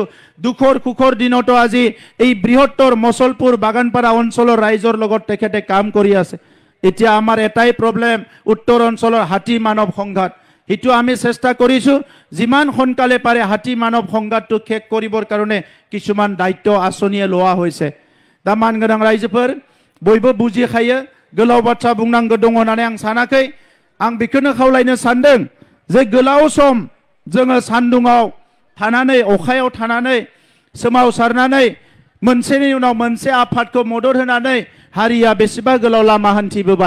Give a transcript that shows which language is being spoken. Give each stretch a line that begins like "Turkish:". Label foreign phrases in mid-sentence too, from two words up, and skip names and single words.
Assamese: দুখৰ সুখৰ দিনতো আজি এই বৃহত্তৰ মচলপুৰ বাগানপাৰা অঞ্চলৰ ৰাইজৰ লগত তেখেতে কাম কৰি আছে। এতিয়া আমাৰ এটাই প্ৰব্লেম, উত্তৰ অঞ্চলৰ হাতী মানৱ সংঘাত। সেইটো আমি চেষ্টা কৰিছোঁ যিমান সোনকালে পাৰে হাতী মানৱ সংঘাতটো শেষ কৰিবৰ কাৰণে কিছুমান দায়িত্ব আঁচনিয়ে লোৱা হৈছে।
Bodo: दा मानगोनां रायजोफोर बयबो बुजि खायो, गोलाव बाथ्रा बुंनांगौ दङ होननानै आं सानाखै। आं बेखौनो खावलायनो सानदों जे गोलाव सम जोङो सान्दुङाव थानानै अखायाव थानानै सोमावसारनानै मोनसेनि उनाव मोनसे आफादखौ मदद होनानै हारिया बेसेबा गोलाव लामा हान्थिबोबाय।